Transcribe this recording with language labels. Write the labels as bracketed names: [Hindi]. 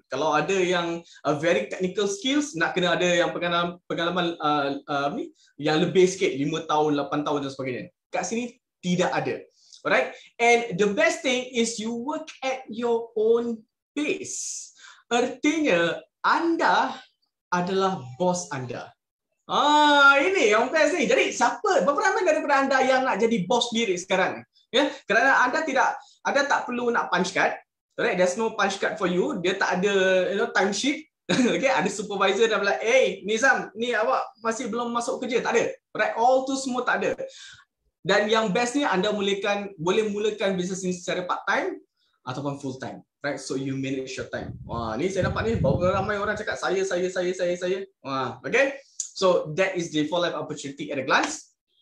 [Malay] Kalau ada yang [English] very technical skills, [Malay] nak kena ada yang pengalaman yang lebih sikit, 5 tahun, 8 tahun dan sebagainya. Kat sini tidak ada. Alright? [English] And the best thing is you work at your own pace. [Malay] Artinya anda adalah bos anda. Ini yang best ni. Jadi berapa ramai daripada anda yang nak jadi bos diri sekarang? Ya, kerana anda tak perlu nak punch card. [English] Alright, there's no punch card for you. [Malay] Dia tak ada time sheet. Okay, ada supervisor dah bilang, Nizam, ni awak masih belum masuk kerja. Tak ada. Alright, all tu semua tak ada. Dan yang best ni anda boleh mulakan bisnes ini secara part time ataupun full time. [English] Right, so you manage your time. [Malay] Ni saya dapat ni, berapa ramai orang cakap saya. [English] Okay. So that is the For Life opportunity at a glance.